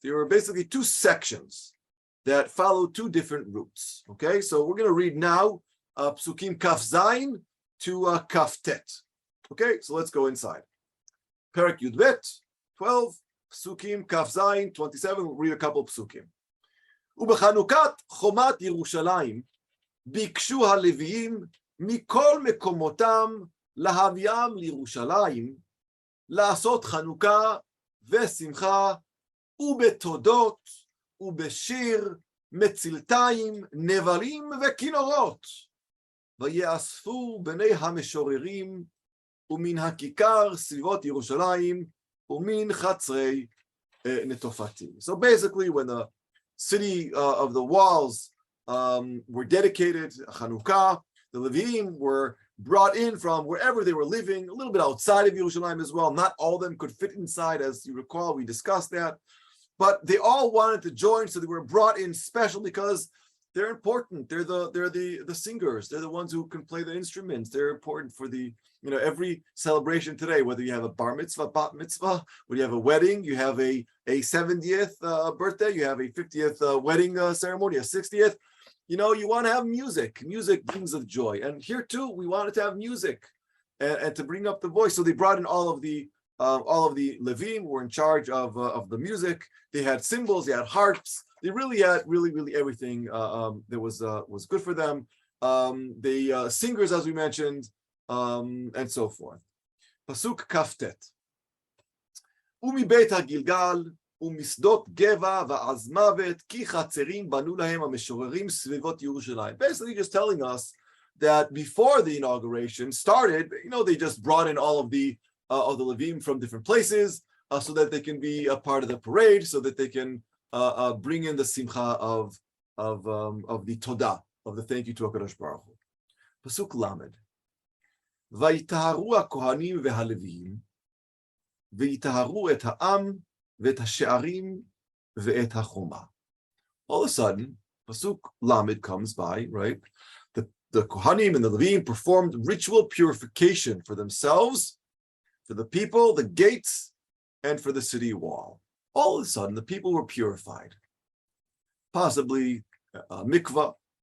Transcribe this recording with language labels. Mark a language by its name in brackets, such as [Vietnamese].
[English] There are basically two sections that follow two different routes. Okay, so we're going to read now Psukim Kaf Zayin to Kaf Tet. Okay, so let's go inside. Perek Yud Bet 12, Psukim Kaf Zayin 27. We'll read a couple of Psukim. [Hebrew] ובחנוכת חומת ירושלים ביקשו הלוויים מכל מקומותם להביאם לירושלים לעשות חנוכה ושמחה, ובתודות, ובשיר, מצלתיים, נבלים וכינורות. ויאספו בני המשוררים, ומן הכיכר סביבות ירושלים, ומן חצרי נטופתי. [English] So basically, when the city of the walls were dedicated, Chanukah, the Leviim were brought in from wherever they were living, a little bit outside of Yerushalayim as well. Not all of them could fit inside, as you recall, we discussed that. But they all wanted to join, so they were brought in special because they're important. They're the singers. They're the ones who can play the instruments. They're important for the, every celebration today, whether you have a bar mitzvah, bat mitzvah, whether you have a wedding, you have a 70th birthday, you have a 50th wedding ceremony, a 60th. You want to have music. Music brings of joy. And here too, we wanted to have music and to bring up the voice. So they brought in all of the Levim who were in charge of the music. They had cymbals, they had harps. They really had really everything that was good for them. The singers, as we mentioned, and so forth. Pasuk Kaftet. [Hebrew] Umi Beit HaGilgal ומשדות גבע ועז מוות כי חצרים בנו להם המשוררים סביבות ירושלים. [English] Basically just telling us that before the inauguration started, they just brought in all of the Levim from different places so that they can be a part of the parade, so that they can bring in the simcha of the todah, of the thank you to HaKadosh Baruch Hu. Pasuk Lamed. [Hebrew] ויטהרו הכהנים והלוויים ויטהרו את העם ואת השערים ואת החומה. [English] All of a sudden, Pasuk Lamed comes by, right? The Kohanim and the Levim performed ritual purification for themselves, for the people, the gates, and for the city wall. All of a sudden, the people were purified. Possibly mikvah,